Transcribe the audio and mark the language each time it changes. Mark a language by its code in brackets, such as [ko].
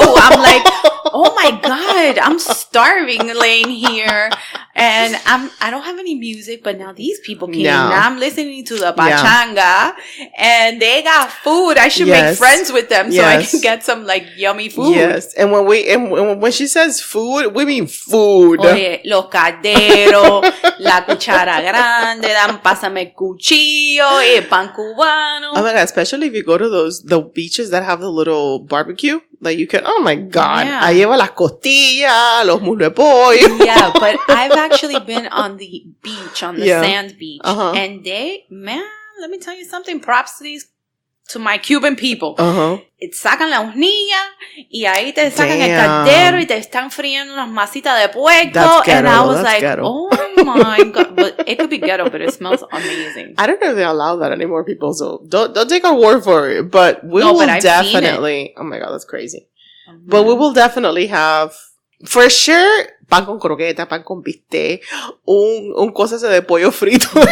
[en] I'm like, oh my God, I'm starving laying here, and I don't have any music, but now these people came. Now I'm listening to the pachanga, and they got food. I should make friends with them so I can get some yummy food. Yes, and when she says food, we mean food. [es] Oye, los calderos, la cuchara grande, pásame el cuchillo, pan cubano. [en] Oh my God, especially if you go to the beaches that have the little barbecue, Like you can, oh my God. Yeah. [es] Ahí lleva las costillas, los muslos de pollo. [en] Yeah, but I've actually been on the beach, on the sand beach. And let me tell you something. Props to my Cuban people. [es] Sacan la hornilla y ahí te sacan el caldero y te están friendo unas masitas de puerco. [en] And I was like, oh my God. But it could be ghetto, but it smells amazing. I don't know if they allow that anymore, people. So don't take our word for it. But will definitely. Oh my God, that's crazy. But we will definitely have, for sure, [es] pan con croqueta, pan con bistec, un cosa de pollo frito.